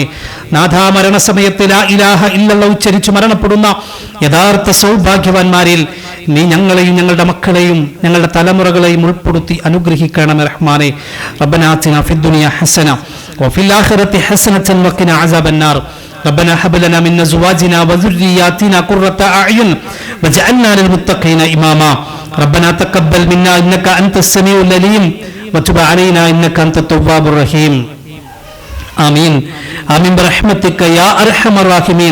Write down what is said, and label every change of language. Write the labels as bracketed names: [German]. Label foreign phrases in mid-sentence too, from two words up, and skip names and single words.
[Malayalam] നാഥാ, മരണസമയത്ത് [Arabic] لا إله إلا الله [Malayalam] ഉച്ചരിച്ചു മരണപ്പെടുന്ന യഥാർത്ഥ സൗഭാഗ്യവാന്മാരിൽ നീ ഞങ്ങളെയും ഞങ്ങളുടെ മക്കളെയും ഞങ്ങളുടെ തലമുറകളെയും ഉൾപ്പെടുത്തി അനുഗ്രഹിക്കണം റഹ്മാനെ. [Arabic] ربنا آتنا في الدنيا حسنة وفي الآخرة حسنة وقنا عذاب النار. ربنا هب لنا من ازواجنا وذرياتنا قرة اعين واجعلنا للمتقين اماما. ربنا تقبل منا انك انت السميع العليم وتب علينا انك انت التواب الرحيم. آمين آمين برحمتك يا أرحم الراحمين.